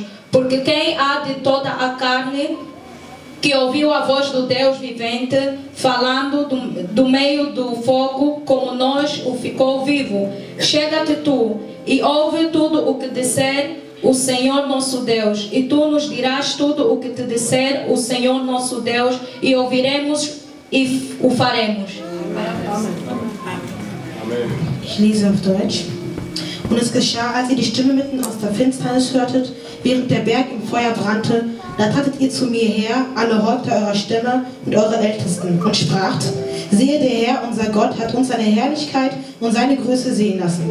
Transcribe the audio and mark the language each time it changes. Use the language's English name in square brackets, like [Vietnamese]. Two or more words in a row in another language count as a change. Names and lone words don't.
[Portuguese] Porque quem há de toda a carne que ouviu a voz do Deus vivente, falando do meio do fogo, como nós, o ficou vivo? Chega-te tu e ouve tudo o que disser o Senhor nosso Deus, e tu nos dirás tudo o que te disser o Senhor nosso Deus, e ouviremos e o faremos. [German] Ich lese auf Deutsch. Und es geschah, als ihr die Stimme mitten aus der Finsternis hörtet, während der Berg im Feuer brannte, da tratet ihr zu mir her, alle Häupter eurer Stämme und eure Ältesten, und spracht, siehe, der Herr, unser Gott, hat uns seine Herrlichkeit und seine Größe sehen lassen.